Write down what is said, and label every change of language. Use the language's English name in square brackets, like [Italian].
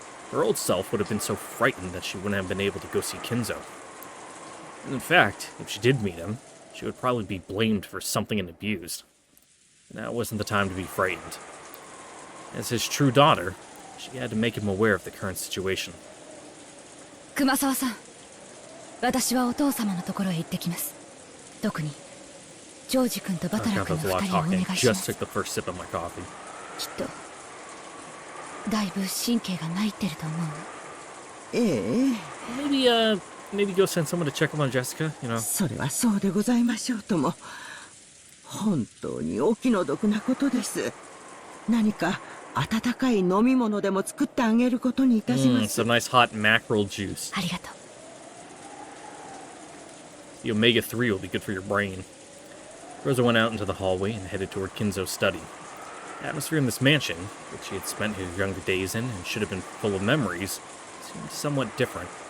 [English] Her old self would have been so frightened that she wouldn't have been able to go see Kinzo. And in fact, if she did meet him, she would probably be blamed for something and abused. Now wasn't the time to be frightened. As his true daughter, she had to make him aware of the current situation. [Japanese] 熊沢さん、私はお父様のところへ行ってきます。特にジョージ君とバタラ君の2人をお願いします。 [English] Just took the first sip of my coffee. [Japanese] きっとだいぶ神経が参ってると思うの。ええ。 [English] Maybe go send someone to check up on Jessica, [Japanese] それはそうでございましょうとも。本当にお気の毒なことです。何か温かい飲み物でも作ってあげることにいたします。 [English] Some nice hot mackerel juice. [Japanese] ありがとう。 [English] The omega-3 will be good for your brain. Rosa went out into the hallway and headed toward Kinzo's study. The atmosphere in this mansion, which she had spent her younger days in and should have been full of memories, seemed somewhat different.